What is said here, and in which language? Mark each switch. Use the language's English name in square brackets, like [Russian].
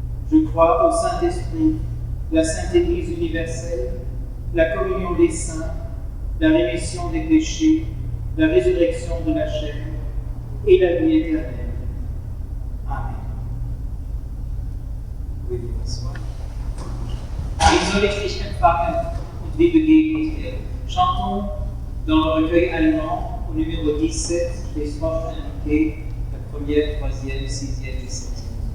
[French] Je crois au Saint-Esprit, la Sainte Église universelle, la communion des saints, la rémission des péchés, la résurrection de la chair et la vie éternelle. Amen. Vous pouvez vous asseoir. [German] Wie soll ich dich empfangen und wie begegne ich dir? [French] Chantons dans le recueil allemand au numéro 17, les strophes indiquées, la première, troisième, sixième et septième.